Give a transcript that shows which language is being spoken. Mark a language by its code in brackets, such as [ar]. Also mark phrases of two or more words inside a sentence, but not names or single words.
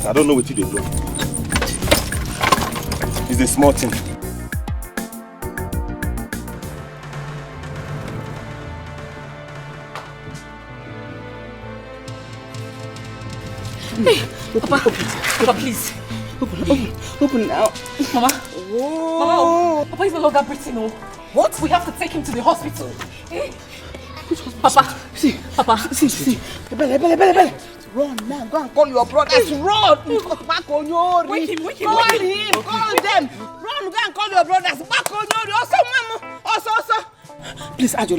[en] I don't know what they do. It's a small thing. Hey, Papa, please. Open now. Mama. Oh. Mama, Papa is no longer breathing. What? We have to take him to the hospital. Eh? Papa. See. Bele. Run now. Go and call your brothers. Run. Back on your. Wake him. Call him. Call them. Run. Go and call your brothers. Back on your. Also. Please, Ajono.